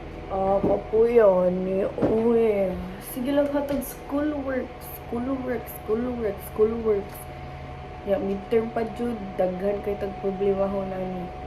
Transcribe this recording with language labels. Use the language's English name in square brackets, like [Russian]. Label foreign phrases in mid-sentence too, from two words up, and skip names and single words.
[Cebuano] Ako po yun ni uwi. Sige lang hatag schoolwork, schoolwork, schoolwork, schoolwork. Ya, midterm pa jud, daghan kay tag problema ho na ni.